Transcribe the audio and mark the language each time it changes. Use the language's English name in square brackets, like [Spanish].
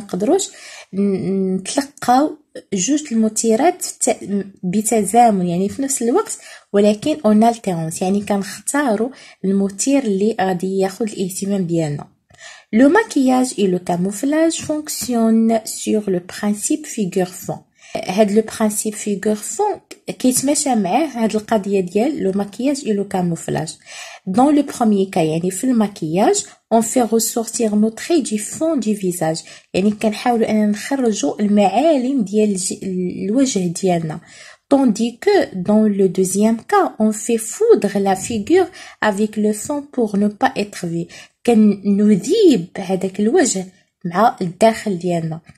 [Arabic] كنقدروش نتلقاو جوج المثيرات بتزامن، يعني في نفس الوقت، ولكن [French] en alternance، [Arabic] يعني كنختاروا المثير اللي غادي ياخذ الاهتمام ديالنا. [French] Le maquillage et le camouflage fonctionnent sur le principe figure-fond. [Arabic] هاد لو برانسيب فيغور فون كيتماشى معاه هاد القضيه ديال لو ماكياج اي لو كاموفلاج. [French] dans le premier cas [Arabic] يعني في الماكياج [French] on fait ressortir nos traits du fond du visage، [Arabic] يعني كنحاولوا اننا نخرجوا المعالم ديال الوجه ديالنا. [French] tandis que dans le deuxième cas on fait foudre la figure avec le fond pour ne pas être vu، [Arabic] كنذيب هذاك الوجه مع الداخل ديالنا.